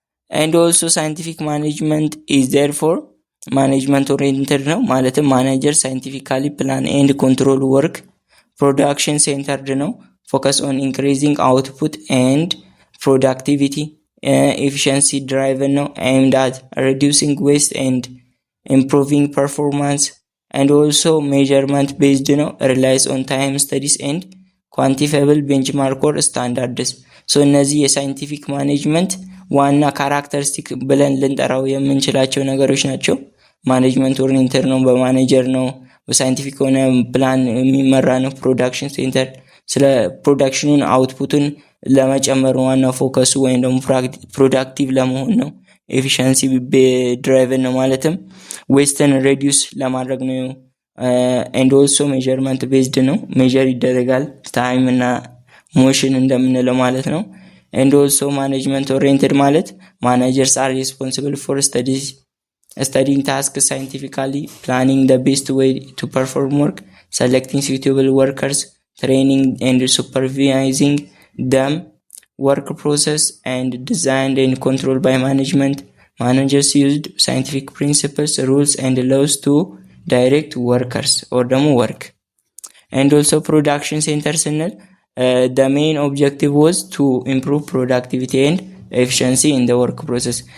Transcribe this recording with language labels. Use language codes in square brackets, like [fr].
[en] and also scientific management is therefore management oriented ነው። ማለትም ማኔጀር ሳይንቲፊካሊ ፕላን ኤንድ ኮንትሮል ወርክ ፕሮዳክሽን ሴንተርድ ነው። focus on increasing output and productivity. efficiency driven ነው። aimed at reducing waste and improving performance. and also measurement based ነው። relies on time studies and quantifiable benchmark or standards. [am] so እነዚህ የሳይንቲፊክ ማኔጅመንት ዋና ካራክተሪስቲክ ብለን ልንጠራው የምንችላቸው ነገሮች ናቸው። ማኔጅመንት ኦሪየንተድ ነው፣ በማኔጀር ነው፣ በሳይንቲፊክ ሆነ ፕላን የሚመራ ነው። ፕሮዳክሽን ሴንተር ስለ ፕሮዳክሽኑን አውትፑትን ለመጨመር ዋና ፎከሱ ወይም ደግሞ ፕሮዳክቲቭ ለመሆን ነው። ኤፊሺየንሲ ድራይቨን ነው፣ ማለትም ዌስትን ሬዲዩስ ለማድረግ ነው። [en] and also measurement based ነው፣ [am] ሜጀር ይደረጋል ታይም እና ሞሽን እንደምንለው ማለት ነው። [en] and also management oriented ማለት managers are responsible for studying tasks scientifically, planning the best way to perform work, selecting suitable workers, training and supervising them. work process and designed and controlled by management. managers used scientific principles, rules and laws to direct workers or demo work. and also production center ስንል the main objective was to improve productivity and efficiency in the work process.